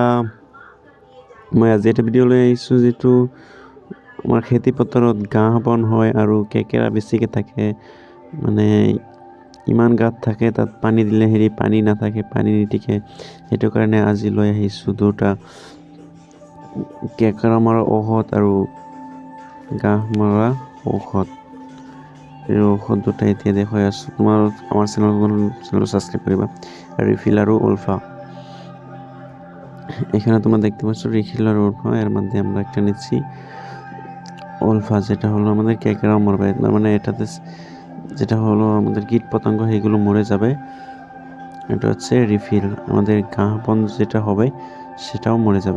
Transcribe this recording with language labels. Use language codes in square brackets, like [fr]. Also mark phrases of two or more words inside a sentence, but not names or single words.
[as] মই আজি এটা ভিডিঅ' লৈ আহিছোঁ যিটো আমাৰ খেতি পথাৰত ঘাঁহ বন হয় আৰু কেকেৰা বেছিকৈ থাকে, মানে ইমান গাঁত থাকে, তাত পানী দিলে পানী নাথাকে, পানী নিটিকে। সেইটো কাৰণে আজি লৈ আহিছোঁ দুটা কেকেৰা মৰা ঔষধ আৰু ঘাঁহ মৰা ঔষধ। এই ঔষধ দুটা এতিয়া দেখাই আছোঁ। আমাৰ চেনেলটো সাবস্ক্রাইব করিবা। [bn] রিফিল আর উলফা, এখানে তোমরা দেখতে পাচ্ছ রিফিল আর উলফা। এর মধ্যে আমরা একটা নিচ্ছি উলফা, যেটা হলো আমাদের কেকেরা মরবে, মানে এটাতে যেটা হলো আমাদের কীট পতঙ্গ সেগুলো মরে যাবে। এটা হচ্ছে রিফিল, আমাদের [as] ঘাঁহ বন [bn] যেটা হবে সেটাও মরে যাবে।